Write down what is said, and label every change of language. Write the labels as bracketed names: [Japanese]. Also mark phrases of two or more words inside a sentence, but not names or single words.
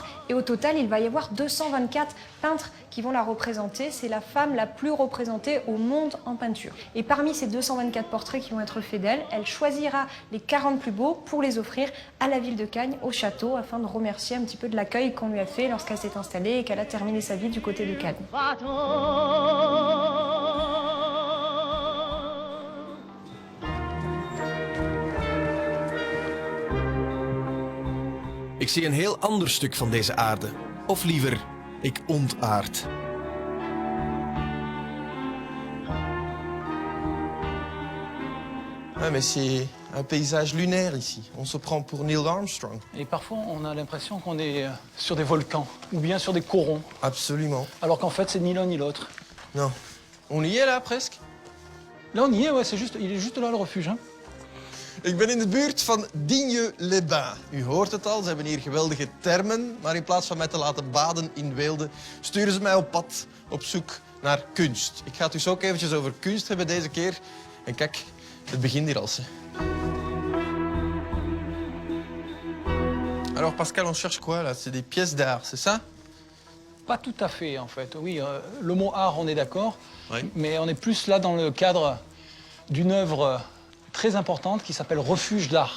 [French] Et au total, il va y avoir 224 peintres qui vont la représenter. C'est la femme la plus représentée au monde en peinture. Et parmi ces 224 portraits qui vont être faits d'elle, elle choisira les 40 plus beaux pour les offrir à la ville de Cagnes, au château, afin de remercier un petit peu de l'accueil qu'on lui a fait lorsqu'elle s'est installée et qu'elle a terminé sa vie du côté de Cagnes. [Dutch] Ik zie een heel ander stuk van deze aarde. Of liever, ik ontaard. [French] Ah, mais c'est un paysage lunaire ici. On se prend pour Neil Armstrong. Et parfois, on a l'impression qu'on est sur des volcans ou bien sur des corons. Absolument. Alors qu'en fait, c'est ni l'un ni l'autre. Non. On y est là, presque. Là, on y est, ouais, il est juste là, le refuge. Hein. [Dutch] Ik ben in de buurt van Digne-les-Bains. U hoort het al, ze hebben hier geweldige termen. Maar in plaats van mij te laten baden in weelde, sturen ze mij op pad op zoek naar kunst. Ik ga het dus ook eventjes over kunst hebben deze keer. En kijk, het begint hier al. [French] Alors Pascal, on cherche quoi là? C'est des pièces d'art, c'est ça? Pas tout à fait, en fait. Oui, le mot art, on est d'accord. Oui. Mais on est plus là dans le cadre d'une œuvre très importante qui s'appelle Refuge d'art.